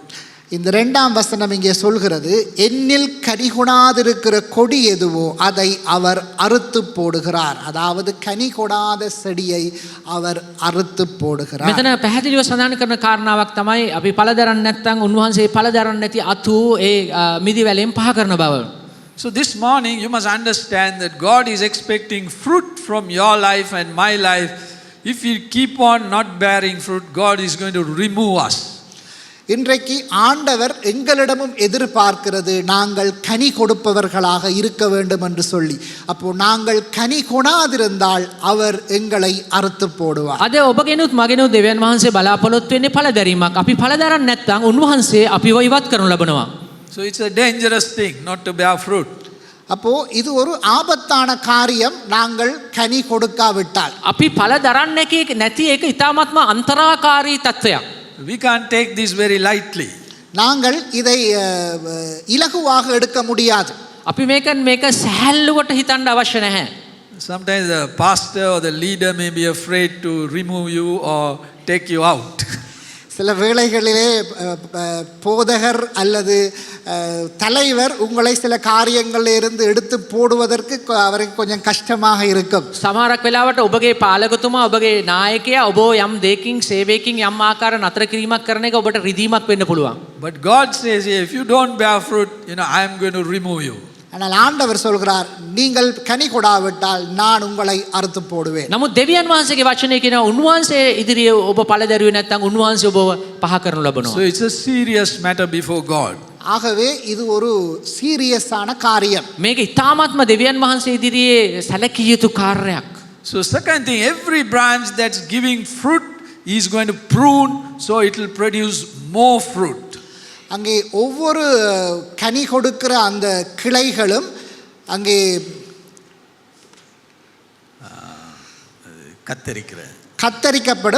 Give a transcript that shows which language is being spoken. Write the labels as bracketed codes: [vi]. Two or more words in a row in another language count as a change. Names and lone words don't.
[ta] இந்த இரண்டாம் வசனம் இங்கே சொல்கிறது, என்னில் கனி கொடாதிருக்கிற கொடி எதுவோ அதை அவர் அறுத்து போடுகிறார். அதாவது கனி கொடாத செடியை அவர் அறுத்து போடுகிறார். [si] මෙතන පැහැදිලිව සඳහන් කරන කාරණාවක් තමයි අපි ඵල දරන්නේ නැත්නම් උන්වහන්සේ ඵල දරන්නේ නැති අතු ඒ මිදි වැලෙන් පහ කරන බව. [en] So this morning you must understand that God is expecting fruit from your life and my life. If we keep on not bearing fruit, God is going to remove us. [ta] இன்றைக்கு ஆண்டவர் எங்களிடமும் எதிர்பார்க்கிறது நாங்கள் கனி கொடுப்பவர்களாக இருக்க வேண்டும் என்று சொல்லி. அப்போ நாங்கள் கனி கொடாதிருந்தால் அவர் எங்களை அறுத்து போடுவார். [si] අද ඔබගෙනුත් මගෙනුත් දෙවියන් වහන්සේ බලාපොරොත්තු වෙන්නේ ඵල දැරීමක්. අපි ඵල දරන්නේ නැත්නම් උන්වහන්සේ අපිව ඉවත් කරනු ලබනවා. [en] So it's a dangerous thing not to bear fruit. [ta] அப்போ இது ஒரு ஆபத்தான காரியம் நாங்கள் கனி கொடுக்காவிட்டால். [si] අපි ඵල දරන්නේ නැති එක ඉතාමත්ම අන්තරාකාරී තත්ත්වයක්. [en] We can't take this very lightly. [ta] நாங்கள் இதை இலகுவாக எடுக்க முடியாது. [si] අපි මේක සැහැල්ලුවට හිතන්න අවශ්‍ය නැහැ. [en] Sometimes the pastor or the leader may be afraid to remove you or take you out. [ta] சில வேளைகளிலே போதகர் அல்லது தலைவர் உங்களை சில காரியங்களில் இருந்து எடுத்து போடுவதற்கு அவருக்கு கொஞ்சம் கஷ்டமாக இருக்கும். [si] සමහරක් වෙලාවට ඔබගේ පාලකතුමා ඔබගේ නායකයා ඔබ යම් දෙයකින් සේවයකින් යම් ආකාර නතර කිරීමක් කරන එක ඔබට රිදීමක් වෙන්න පුළුවන්. [en] But God says, if you don't bear fruit, I am going to remove you. [ta] ஆனால் ஆண்டவர் சொல்கிறார், நீங்கள் கனி கொடாவிட்டால் நான் உங்களை அறுத்து போடுவேன். [si] නමුත් දෙවියන් වහන්සේගේ වචනේ කියනවා උන්වහන්සේ ඉදිරියේ ඔබ ඵල දැරුවේ නැත්නම් උන්වහන්සේ ඔබව පහ කරනු ලබනවා. [en] So it's a serious matter before God. [ta] ஆகவே இது ஒரு சீரியஸான காரியம். [si] මේක ඉතාමත්ම දෙවියන් වහන්සේ ඉදිරියේ සැලකිය යුතු කාර්යයක්. [en] So second thing, every branch that's giving fruit is going to prune so it will produce more fruit. [ta] அங்கே ஒவ்வொரு கனி கொடுக்கிற அந்த கிளைகளும் அங்கே கத்தரிக்கப்படும்.